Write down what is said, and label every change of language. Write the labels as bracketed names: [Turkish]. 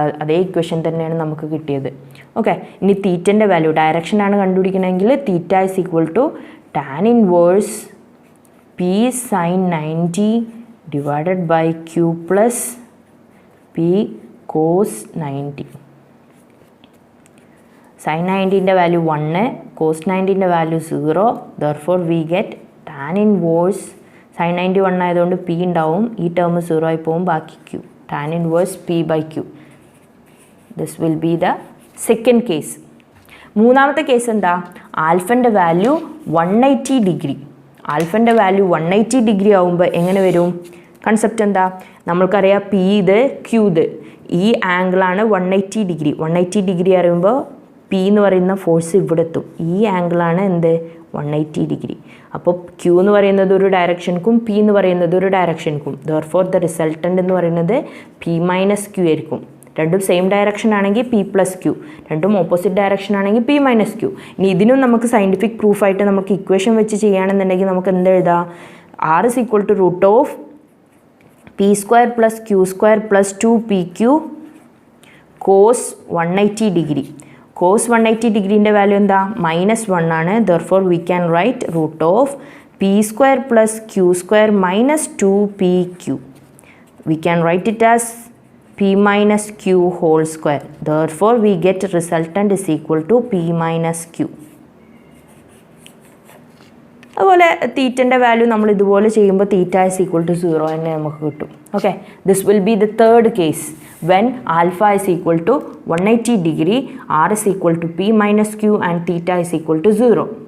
[Malayalam] അതേ ഇക്വേഷൻ തന്നെയാണ് നമുക്ക് കിട്ടിയത്. ഓക്കെ, ഇനി തീറ്റൻ്റെ value ഡയറക്ഷനാണ് കണ്ടുപിടിക്കണമെങ്കിൽ [English] Theta is equal to tan inverse P sine 90 divided by Q plus P cos 90. [Malayalam] Sign 90ൻ്റെ value 1, cos 90ൻ്റെ value 0. [English] therefore we get tan inverse [Malayalam] sin 90 1 ആയതുകൊണ്ട് p ഉണ്ടാവും. ഈ term 0 ആയി പോകും, ബാക്കി q. tan inverse p by q. [English] This will be the second case. [Malayalam] മൂന്നാമത്തെ case എന്താ? ആൽഫൻ്റെ value 180 degree. ആൽഫൻ്റെ value 180 degree ആവുമ്പോൾ എങ്ങനെ വരും? കൺസെപ്റ്റ് എന്താ? നമ്മൾക്കറിയാം പി ഇത് ക്യൂ ഇത്. ഈ ആംഗിളാണ് 180 ഡിഗ്രി. 180 ഡിഗ്രി അറിയുമ്പോൾ പി എന്ന് പറയുന്ന ഫോഴ്സ് ഇവിടെ എത്തും. ഈ ആംഗിളാണ് എന്ത്? 180 ഡിഗ്രി. അപ്പോൾ ക്യൂ എന്ന് പറയുന്നത് ഒരു ഡയറക്ഷൻക്കും പി എന്ന് പറയുന്നത് ഒരു ഡയറക്ഷൻക്കും. [English] therefore the resultant [Malayalam] എന്ന് പറയുന്നത് പി മൈനസ് ക്യൂ ആയിരിക്കും. രണ്ടും സെയിം ഡയറക്ഷൻ ആണെങ്കിൽ പി പ്ലസ് ക്യൂ, രണ്ടും ഓപ്പോസിറ്റ് ഡയറക്ഷൻ ആണെങ്കിൽ പി മൈനസ് ക്യൂ. ഇനി ഇതിനും നമുക്ക് സയൻറ്റിഫിക് പ്രൂഫായിട്ട് നമുക്ക് ഇക്വേഷൻ വെച്ച് ചെയ്യുകയാണെന്നുണ്ടെങ്കിൽ നമുക്ക് എന്ത് എഴുതാം? [English] R is equal to root of P square plus Q square plus 2pq cos 180 degree. [Malayalam] Cos 180 ഡിഗ്രീൻ്റെ value എന്താ? -1 ആണ്. [English] Therefore we can write root of P square plus Q square minus 2pq. We can write it as p minus q whole square. Therefore, we get resultant is equal to p minus q. [Malayalam] അതുപോലെ തീറ്റൻ്റെ value നമ്മൾ ഇതുപോലെ ചെയ്യുമ്പോൾ [English] theta is equal to 0 [Malayalam] തന്നെ നമുക്ക് കിട്ടും. [English] Okay, this will be the third case when alpha is equal to 180 degree, R is equal to P minus Q and theta is equal to 0.